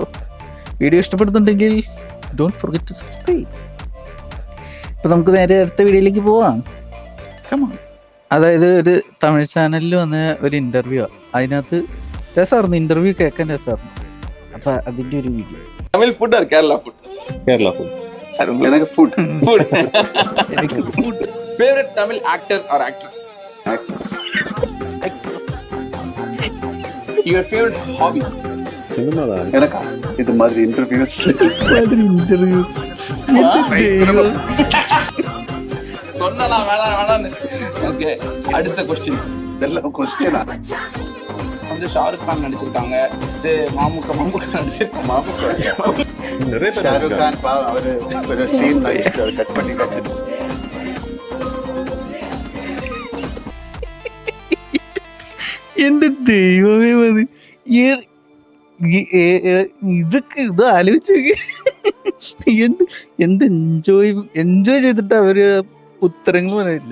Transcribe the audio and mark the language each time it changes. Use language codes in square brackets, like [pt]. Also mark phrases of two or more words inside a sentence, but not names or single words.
[ml] വീഡിയോ ഇഷ്ടപ്പെടുന്നുണ്ടെങ്കിൽ [en] don't forget to subscribe. [ml] ഇപ്പം നമുക്ക് നേരെ അടുത്ത വീഡിയോയിലേക്ക് പോവാം. കമോൺ. അതായത് ഒരു തമിഴ് ചാനലിൽ വന്ന ഒരു ഇൻ്റർവ്യൂ, അതിനകത്ത് രസമായിരുന്നു, ഇൻ്റർവ്യൂ കേൾക്കാൻ രസമായിരുന്നു. അപ്പം അതിൻ്റെ ഒരു വീഡിയോ. [en] Tamil food or Kerala food? Kerala food [ta] சார், எனக்கு ஃபுட் எனக்கு ஃபுட். [en] Favourite Tamil actor or actress? Your favourite hobby? [ta] சினிமா தான். எனக்கா இது மாதிரி இன்டர்வியூஸ் சொன்னலாம் வேணான்னு. ஓகே, அடுத்த கொஸ்டின். இதெல்லாம் கொஸ்டினா? வந்து ஷாருக் கான் நடிச்சிருக்காங்க, இது மம்முக்கா நடிச்சிருக்காங்க. நிறைய பேர் [ml] ഷാരൂഖ് ഖാൻ അവര് ഒരു സീൻ കട്ട് பண்ணி എൻ്റെ ദൈവമേ, മതി ഇതൊക്കെ ഇത് ആലോചിച്ച് എന്ത് എൻജോയ് ചെയ്തിട്ട് അവര് ഉത്തരങ്ങൾ പറയും.